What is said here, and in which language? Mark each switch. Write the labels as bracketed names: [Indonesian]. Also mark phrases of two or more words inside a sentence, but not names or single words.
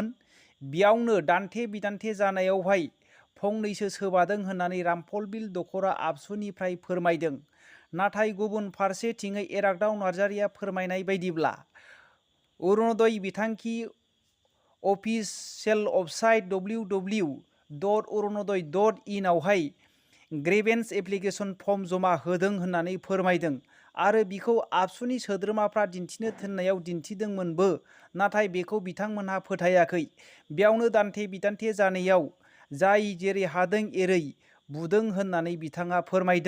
[Bodo] बेयावनो दान्थे बिदान्थे जानायावहाय फंनैसो सोबादों होननानै रामफलबिल दख'रा आबसुनिफ्राय फोरमायदों। नाथाय गुबुन फारसेथिङै इराग्दाव नार्जारिया फोरमायनाय बायदिब्ला अरुणोदय बिथांखि [English] official website [Bodo] www.arunodaya.in आवहाय [English] grievance application form [Bodo] जमा होदों होननानै फोरमायदों। आरो बिखौ आबसुनि सोद्रोमाफ्रा दिन्थिनो थिननायाव दिन्थिदोंमोनबो, नाथाय बेखौ बिथांमोनहा फोथायाखै। बेयावनो दान्थे बिदान्थे जानायाव जाय जेरै हादों एरै बुदों होननानै बिथाङा फोरमायदों।